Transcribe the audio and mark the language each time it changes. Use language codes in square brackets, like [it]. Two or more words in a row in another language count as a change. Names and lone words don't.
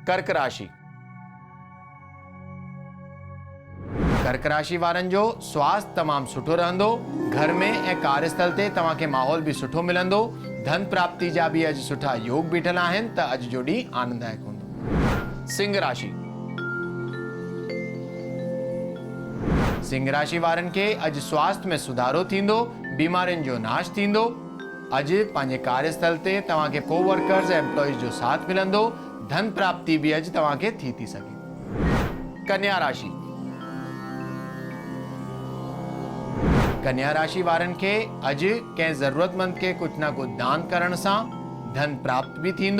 [sd] कर्क राशि। कर्क राशि वारनि जो स्वास्थ्य तमामु सुठो रहंदो। घर में ऐं कार्यस्थल ते तव्हांखे माहौल भी सुठो मिलंदो। धन प्राप्ति जा भी अॼु सुठा योग बीठल आहिनि त अॼु जो ॾींहुं आनंददायक हूंदो। सिंह राशि। सिंह राशि वारनि खे अॼु स्वास्थ्य में सुधारो थींदो। बीमारियुनि जो नाश थींदो। अॼु पंहिंजे कार्यस्थल ते तव्हांखे कोवर्कर्स ऐं एम्प्लॉइज जो साथ मिलंदो। धन प्राप्ति भी अॼु तव्हांखे थी सघे। कन्या राशि। कन्या राशि वारनि खे अॼु कंहिं ज़रूरतमंद खे कुझु न कुझु दान करण सां धन प्राप्त भी थींदो।